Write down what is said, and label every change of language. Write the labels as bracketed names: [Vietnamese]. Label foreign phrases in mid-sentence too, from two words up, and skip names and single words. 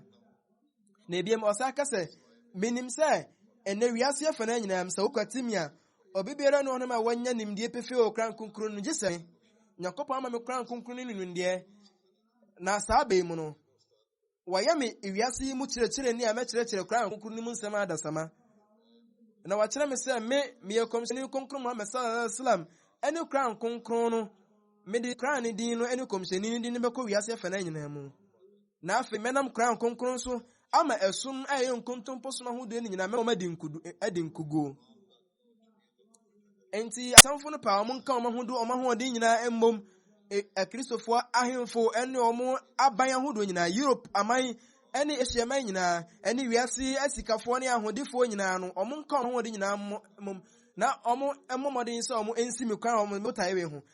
[Akan] Na ebiem ɔsa aka sɛ menim sɛ ɛnɛ wiase afa na nyinaa sɛ wokɔtimi a obi biara ne hɔnom a wanya nimdeɛ pefee wɔ Koran kronkron no gye sɛ nyankopɔn ama me Koran kronkron no nimdeɛ. Na saa bɛyi mu no wɔyɛ me wiase yi mu kyerɛkyerɛ ni a mɛkyerɛkyerɛ Koran kronkron no mu nsɛm adasama. Na wɔkyerɛ me sɛ meyɛ kɔmhyɛni kronkron Muhammad [Arabic] صلى الله عليه وسلم [Akan] ɛne Koran kronkron no mede Koran ne din no ɛne kɔmhyɛni ne din no bɛkɔ wiase afa na nyinaa mu. Na afei mɛnam Koran kronkron so ama ɛsom a ɛyɛ nkontompo som ahodoɔ no nyinaa mɛma adi nkuguo. Enti asamfo no pa ɔmo nka ɔmo ahoɔden nyinaa mmom akristofoɔ ahemfo ɛne ɔmo aban ahodoɔ nyinaa, Europe aman ɛne Asia man nyinaa ɛne wiase asikafoɔ ne ahodifoɔ nyinaa no ɔmo nka ɔmo ahoɔden nyinaa mmom na ɔmo mmɔden sɛ ɔmo ensi me kwan ɔmo botae we ho.